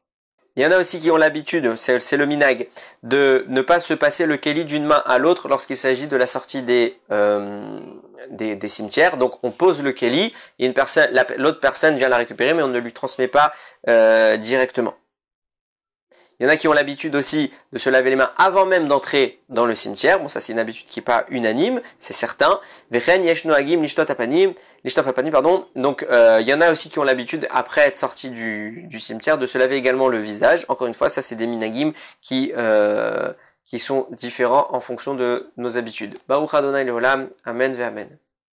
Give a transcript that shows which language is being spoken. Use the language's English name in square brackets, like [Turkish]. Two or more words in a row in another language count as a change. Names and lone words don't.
[French] Il y en a aussi qui ont l'habitude, c'est le minag, de ne pas se passer le keli d'une main à l'autre lorsqu'il s'agit de la sortie des cimetières. Donc on pose le keli et l'autre personne vient la récupérer, mais on ne lui transmet pas directement. Il y en a qui ont l'habitude aussi de se laver les mains avant même d'entrer dans le cimetière. Bon, ça c'est une habitude qui n'est pas unanime, c'est certain. [Hebrew] וכן יש נוהגים לשטוף הפנים, [French] pardon. Donc il y en a aussi qui ont l'habitude, après être sortis du cimetière, de se laver également le visage. Encore une fois, ça c'est des minagim qui sont différents en fonction de nos habitudes. [Hebrew] ברוך אדוני לעולם אמן ואמן.